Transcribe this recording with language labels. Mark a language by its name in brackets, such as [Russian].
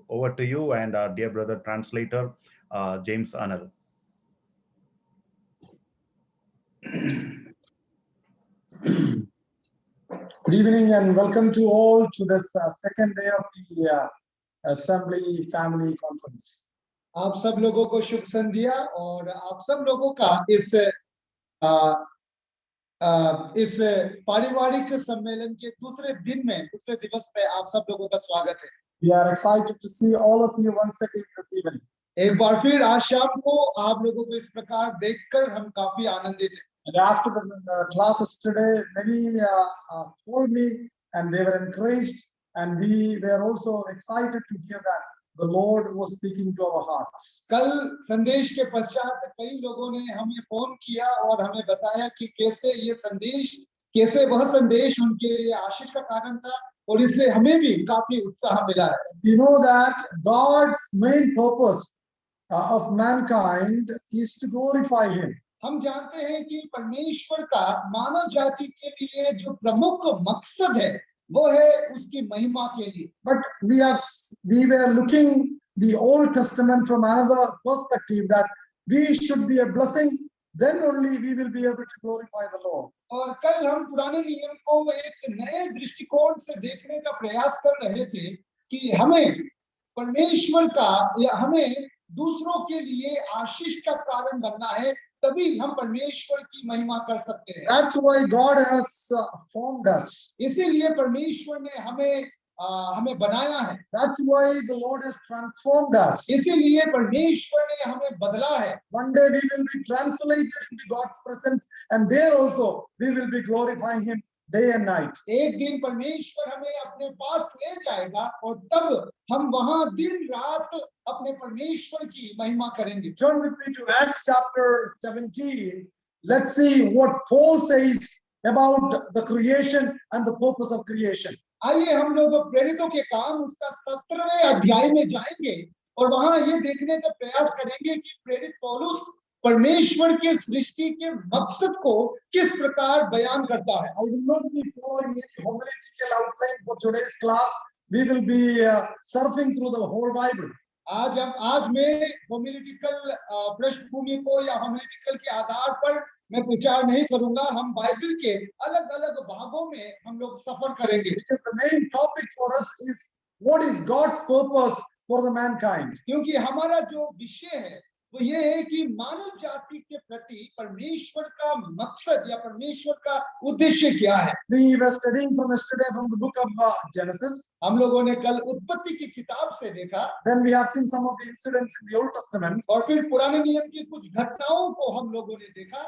[English] Over to you and our dear brother translator, James Anil. Good evening and welcome to all to this second day of the Assembly Family Conference. [Hindi] आप सब लोगों को शुभ संध्या और आप सब लोगों का इस पारिवारिक सम्मेलन के दूसरे दिवस में आप सब लोगों का स्वागत है. [English] We are excited to see all of you once again this evening. [Hindi] एक बार फिर आज शाम को आप लोगों को इस प्रकार देखकर हम काफी आनंदित हैं. [English] And after the classes today, many told me and they were encouraged, and we were also excited to hear that the Lord was speaking to our hearts. [Hindi] कल संदेश के पश्चात कई लोगों ने हमें फोन किया और हमें बताया कि कैसे वह संदेश उनके लिए आशीष का कारण था और इससे हमें भी काफी उत्साह मिला है. [English] You know that God's main purpose of mankind is to glorify Him. [Hindi] हम जानते हैं कि परमेश्वर का मानव जाति के लिए जो प्रमुख मकसद है वो है उसकी महिमा के लिए. [English] But we were looking the Old Testament from another perspective, that we should be a blessing, then only we will be able to glorify the Lord. [Hindi] और कल हम पुराने नियम को एक नए दृष्टिकोण से देखने का प्रयास कर रहे थे कि हमें परमेश्वर का या हमें दूसरों के लिए आशीष का कारण बनना है, तभी हम परमेश्वर की महिमा कर सकते हैं. [English] That's why God has formed us. [Hindi] इसीलिए परमेश्वर ने हमें बनाया है. [English] That's why the Lord has transformed us. [Hindi] इसीलिए परमेश्वर ने हमें बदला है. [English] One day we will be translated into God's presence, and there also we will be glorifying Him day and night. [Hindi] एक दिन परमेश्वर हमें अपने पास ले जाएगा और तब हम वहां दिन रात अपने परमेश्वर की महिमा करेंगे. [English] Turn with me to Acts chapter 17. Let's see what Paul says about the creation and the purpose of creation. [Hindi] आइए हम लोग प्रेरितों के काम उसका 17वें अध्याय में जाएंगे और वहां ये देखने का प्रयास करेंगे कि प्रेरित पौलुस परमेश्वर के सृष्टि के मकसद को किस प्रकार बयान करता है. [English] I will not be following any homiletical outline for today's class. We will be surfing through the whole Bible. [Hindi] आज मैं होमिलेटिकल पृष्ठभूमि को या होमिलेटिकल के आधार पर मैं प्रचार नहीं करूंगा. हम बाइबल के अलग-अलग भागों में हम लोग सफर करेंगे. [English] Because the main topic for us is what is God's purpose for the mankind. [Hindi] क्योंकि हमारा जो विषय है वो ये है कि मानव जाति के प्रति परमेश्वर का मकसद या परमेश्वर का उद्देश्य क्या है. [English] We were studying from yesterday from the book of Genesis. [Hindi] हम लोगों ने कल उत्पत्ति की किताब से देखा. [English] Then we have seen some of the incidents in the Old Testament. [Hindi] और फिर पुराने नियम की कुछ घटनाओं को हम लोगों ने देखा.